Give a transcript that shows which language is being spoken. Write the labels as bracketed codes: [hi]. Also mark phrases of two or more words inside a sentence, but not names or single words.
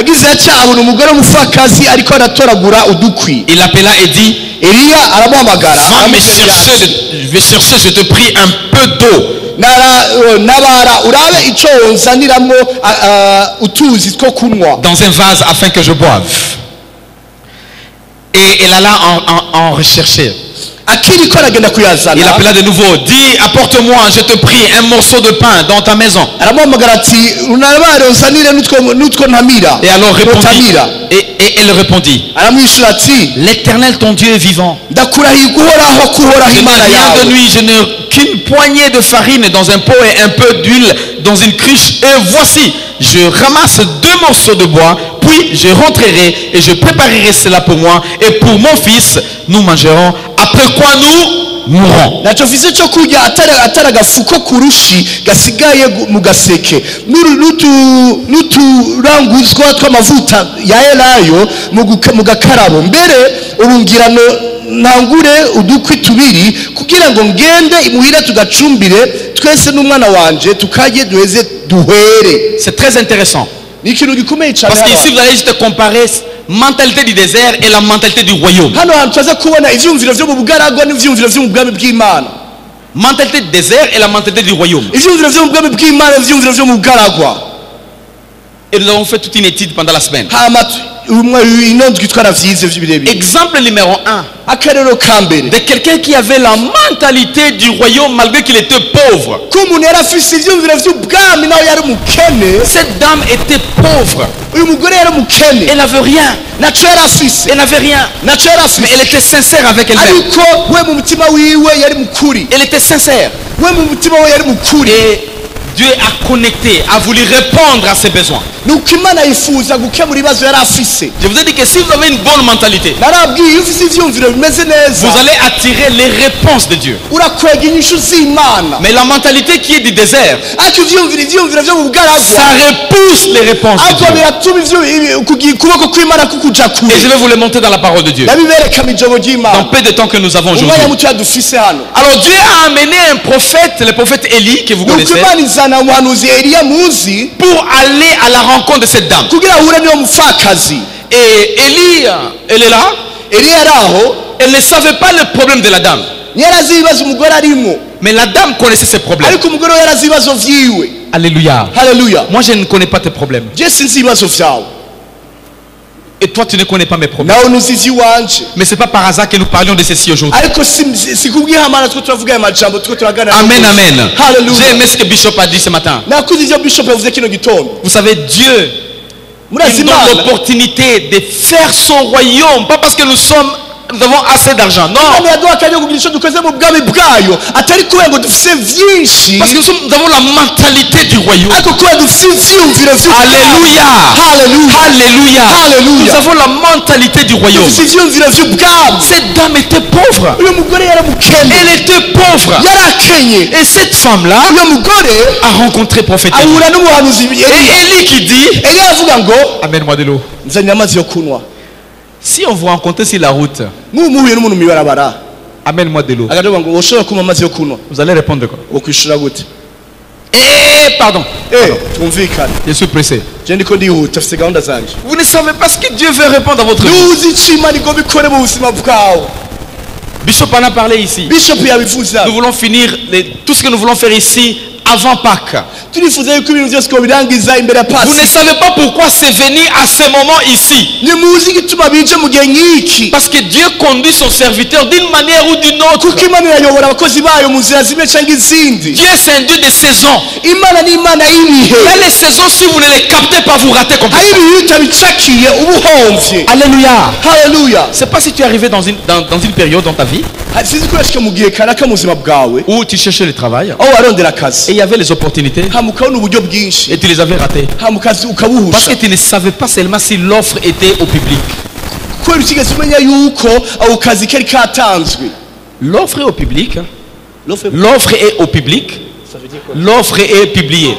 [fr] Il l'appela et dit, va me chercher, je te prie, un peu d'eau. Dans un vase afin que je boive. Et elle alla en rechercher. [rn] akiriko aragenda [fr] Il [rn] kuyazana [fr] appela de nouveau. Dis, apporte-moi, je te prie, un morceau de pain dans ta maison. [rn] aramuhamagara ati unabare unzanire n'utwo ntamira [fr] Et alors répondit. [rn] ntamira [fr] Et elle répondit. [rn] aramwishyura ati [fr] L'Éternel ton Dieu est vivant. [rn] ndakurahiye guhoraho kuhoraho [fr] Je n'ai [rn] imana [fr] rien de [rn] yawe [fr] nuit, je n'ai qu'une poignée de farine dans un pot et un peu d'huile dans une cruche. Et voici, je ramasse 2 morceaux de bois, puis je rentrerai et je préparerai cela pour moi et pour mon fils. Nous mangerons, après quoi nous mourrons. [rn] ntacyo mfise cyo kurya atari agafuko ku rushi gasigaye mu gaseke n'uturanguzwa tw'amavuta ya elayo mu gakarabo mbere urungirano ntangure udukwi tubiri kugira ngo ngende imuhira tugacumbire twese n'umwana wanje tukarye duheze duhere. [fr] C'est très intéressant. [rn] Ni ikintu gikomeye cyane [fr] Parce qu'ici vous allez juste comparer mentalité du désert et la mentalité du royaume. [rn] hano hantu tuza kubona ivyumviro vyo mu bugaragwa n'ivyumviro vyo mu bwami bw'Imana. [fr] Mentalité du désert et la mentalité du royaume. [rn] Ivyumviro vyo mu bwami bw'Imana n'ivyumviro vyo mu bugaragwa. [fr] Et nous avons fait toute une étude pendant la semaine. Exemple numéro 1. [rn] Akarero ka mbere [fr] De quelqu'un qui avait la mentalité du royaume malgré qu'il était pauvre. [rn] k'umuntu yari afise ivyumviro vy'ubwami nawe yari umukene. [fr] Cette dame était pauvre. [rn] Uyu mugore yari umukene, [fr] Elle n'avait rien. [rn] naco yari afise, [fr] Elle n'avait rien. [rn] naco yari [fr] Mais [rn] afise, [fr] elle était sincère avec elle-même. [rn] ariko we mu mutima wiwe yari mukuri, [fr] Elle était sincère. [rn] we mu mutima we yari mukuri. [fr] Et Dieu a connecté, a voulu répondre à ses besoins. [rn] nuko Imana yifuza gukemura ibibazo yari afise. [fr] Je vous ai dit que si vous avez une bonne mentalité, [rn] narabwiye iyo ufise ivyumviro bimeze neza [fr] vous allez attirer les réponses de Dieu. [rn] urakwega inyishu z'Imana. [fr] Mais la mentalité qui est du désert, [rn] ariko ivyumviro vyo mu bugaragwa [fr] ça repousse les réponses de [rn] ariko [fr] Dieu. [rn] biratuma ukuboko kw'Imana kukuja kure. [fr] Et je vais vous le montrer dans la parole de Dieu. [rn] ndabibereka mu ijambo [fr] Dans [rn] ry'Imana [fr] peu de temps que nous avons [rn] umwanya [fr] aujourd'hui. [rn] mutoya dufise hano. [fr] Alors Dieu a amené un prophète, le prophète Élie, que vous [rn] nuko [fr] connaissez, [rn] Imana izana umuhanuzi Eliya muzi [fr] pour aller à la rencontre de cette dame. [rn] kugira ahure n'uwo mupfakazi. [fr] Et Élie, elle est là. [rn] Eliya yari aho [fr] Elle ne savait pas le problème de la dame. [rn] ntiyari azi ibibazo umugore arimo, [fr] Mais la dame connaissait ses problèmes. [rn] ariko umugore we yari azi ibibazo vyiwe. [fr] Alléluia. [rn] Haleluya. [fr] Moi, je ne connais pas tes problèmes. [rn] je sinzi ibibazo vyawe [fr] Et toi, tu ne connais pas mes problèmes. [rn] nawe ntuzi ivy'iwanje, [fr] Mais c'est pas par hasard que nous parlions de ceci aujourd'hui. [rn] ariko si kubw'ihamana two turavuga aya majambo two turaganira. [fr] Amen, amen. J'ai [rn] Haleluya. [fr] aimé ce que Bishop a dit ce matin. [rn] nakuze ivyo bishop yavuze kino gitondo. [fr] Vous savez, Dieu, [rn] murazi [fr] il donne [rn] Imana [fr] l'opportunité de faire son royaume. Pas parce que nous avons assez d'argent. Non. [rn] Imana yaduha akanya kugira ico dukoze mu bwami bwayo atari kubera ngo dufise vyinshi, [fr] Parce que nous avons la mentalité du royaume. [rn] ariko kubera dufise ivyiyumviro vy'ubwami. [fr] Alléluia. [rn] Haleluya. [fr] Alléluia. Alléluia. Nous avons la mentalité du royaume. [rn] dufise ivyiyumviro vy'ubwami. [fr] Cette dame était pauvre. [rn] uyu mugore yari mukene, [fr] Elle était pauvre. [rn] yari akenye. [fr] Et cette femme-là [rn] uyu mugore [fr] a rencontré prophète Élie. [rn] ahura n'umuhanuzi [fr] Et [rn] Eliya. [fr] Élie qui dit, [rn] Eliya avuga ngo [fr] amène-moi de l'eau. [rn] nzanira amazi yo kunywa. [fr] Si on vous rencontre sur la route, [rn] muhuye n'umuntu mw'ibarabara [fr] amène-moi de l'eau. [rn] akavuga ngo woshobora kunywa amazi yo kunywa, [fr] Vous allez répondre quoi? [rn] wokwishura gute? [fr] Pardon. [rn] twumvikane, [fr] Je suis pressé. [rn] je ndiko ndihuta, mfise gahunda zanje. [fr] Vous ne savez pas ce que Dieu veut répondre à votre vie. [rn] ntuzi ico Imana igomba ikore mu buzima bwawe. [fr] Bishop en a parlé ici. [rn] Bishop yabivuza, [fr] Nous voulons finir tout ce que nous voulons faire ici avant Pâques. [rn] turifuza yuko ibintu byose twobirangiza imbere ya [fr] Vous ne [rn] Pasika. [fr] savez pas pourquoi c'est venu à ce moment ici. [rn] nimuzi igituma bije mu gihe nk'iki, [fr] Parce que Dieu conduit son serviteur d'une manière ou d'une autre. [rn] kuko Imana irayobora abakozi bayo mu nzira zimwe cyangwa izindi. [fr] Dieu c'est un Dieu de saisons. [rn] Imana ni Imana y'ibihe. [fr] Il y a les saisons, si vous ne les captez pas, vous ratez [rn] hari [fr] complètement. [rn] ibihe utabicakiye uba uhomvye. [fr] Alléluia. [rn] Haleluya. [fr] C'est pas si tu es arrivé dans une période dans ta vie [rn] sinzi ko yashika mu gihe kanaka mu buzima bwawe [fr] où tu cherchais le travail [rn] aho warondera [fr] et [rn] akazi [fr] il y avait les opportunités [rn] hama ukabona uburyo bwinshi, [fr] et tu les avais ratées. [rn] hama ukazi [fr] Parce [rn] ukabuhusha, [fr] que tu ne savais pas seulement si l'offre était au public. kubera utigeze umenya yuko ako kazi kari katanzwe. L'offre est au public. L'offre- L'offre est au public. Ça veut dire quoi? L'offre est publiée.